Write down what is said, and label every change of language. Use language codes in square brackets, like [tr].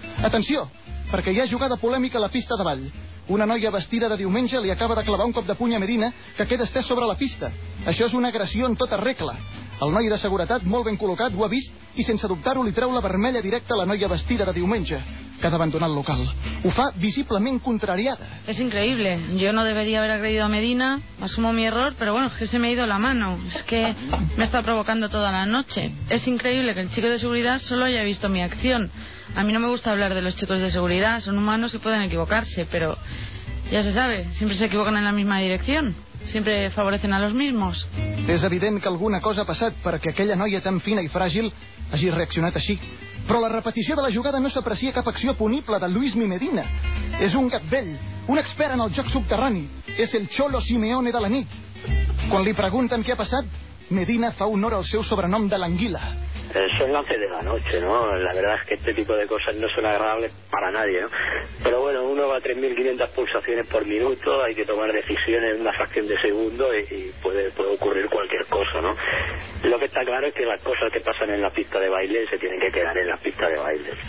[ca] Atenció, perquè hi ha jugada polèmica a la pista de ball. Una noia vestida de diumenge li acaba de clavar un cop de puny a Medina que queda estès sobre la pista. Això és una agressió en tota regla. El noi de seguretat, molt ben col·locat, ho ha vist i sense dubtar-ho li treu la vermella directa a la noia vestida de diumenge, que ha d'abandonar el local. Ho fa visiblement contrariada. És increïble. [es] Jo no debería haber agredido a Medina. Asumo mi error, pero bueno, es que se me ha ido la mano. Es que me está provocando toda la noche. Es increíble que el chico de seguridad solo haya visto mi acción. A mí no me gusta hablar de los chicos de seguridad. Son humanos y pueden equivocarse, pero ya se sabe, siempre se equivocan en la misma dirección. Siempre favorecen a los mismos. [ca] És evident que alguna cosa ha passat perquè aquella noia tan fina i fràgil hagi reaccionat així. Però la repetició de la jugada no s'aprecia cap acció punible de Luis Medina. És un gat vell, un expert en el joc subterrani. És el Cholo Simeone de la nit. Quan li pregunten què ha passat, Medina fa honor al seu sobrenom de l'anguila. [es] Son 11 de la noche, ¿no? La verdad es que este tipo de cosas no son agradables para nadie, ¿no? Pero bueno, uno va a 3.500 pulsaciones por minuto, hay que tomar decisiones en una fracción de segundo y puede ocurrir cualquier cosa, ¿no? Lo que está claro es que las cosas que pasan en la pista de baile se tienen que quedar en la pista de baile.